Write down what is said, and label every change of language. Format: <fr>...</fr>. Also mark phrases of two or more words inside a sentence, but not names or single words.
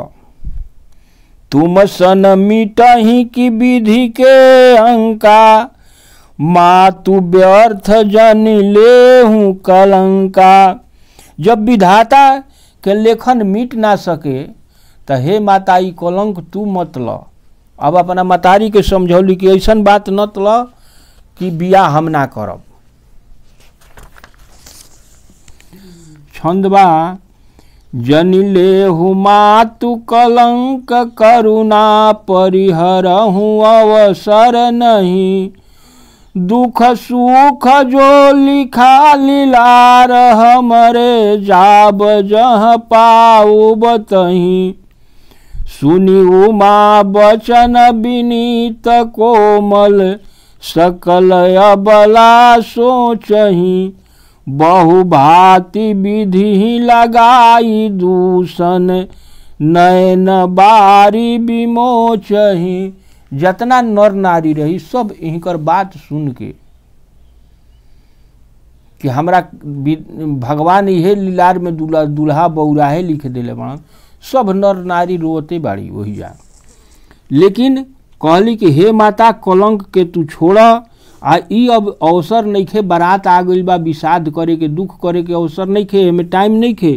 <awa>तुम सन मिटही की विधि के अंका, मातु व्यर्थ जन ले हूँ कलंका।</awa> <bho>जब विधाता के लेखन मिट ना सके तो हे माता ई कलंक तू मत ल। अब अपना मतारी के समझौली कि ऐसन बात नत ल कि बियाह हम ना करब।</bho> <awa>छंदबा जनि लेहु मातु कलंक, करुणा परिहरहु अवसर नहीं। दुख सुख जो लिखा लीलार, हमरे जाब जह पाऊ बतही। सुनी उमा बचन विनीत कोमल, सकल अबला सोचही। बहु भांति विधि लगाई दूषण, नयन बारी विमोचही।</awa> <bho>जतना नर नारी रही सब इनकर बात सुन के कि हमरा भगवान इहे लीलार में दूल्हा बौराहे लिख देले बड़न, सब नर नारी रोते बाड़ी वही जा। लेकिन कहली कि हे माता कलंक के तू छोड़, आ ई अब अवसर नहीं खे, बारात आ गई बा, विषाद करे के दुख करे के अवसर नहीं खे, हमें टाइम नहीं खे।</bho>